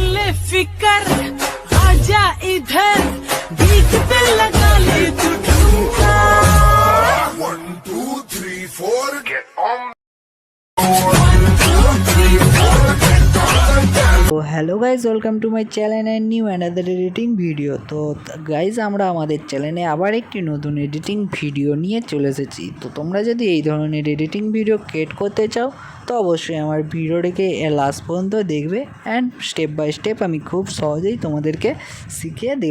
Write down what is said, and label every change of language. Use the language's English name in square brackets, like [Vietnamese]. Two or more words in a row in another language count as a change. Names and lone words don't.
[Hindi] बेफिकर आजा इधर बीच पे लगा ले तू ठुमका [English] 1 2 3 4 get on তো hello guys, welcome to my channel and new another editing video। [Bangla] তো গাইজ, আমরা আমাদের চ্যানেলে আবার একটি নতুন [English] editing video [Bangla] নিয়ে চলে এসেছি। তো তোমরা যদি এই ধরনের [English] editing video create [Bangla] করতে চাও তো অবশ্যই আমার ভিডিওটিকে লাস্ট পর্যন্ত দেখবে অ্যান্ড [English] step by step [Bangla] আমি খুব সহজেই তোমাদেরকে শিখিয়ে দেব।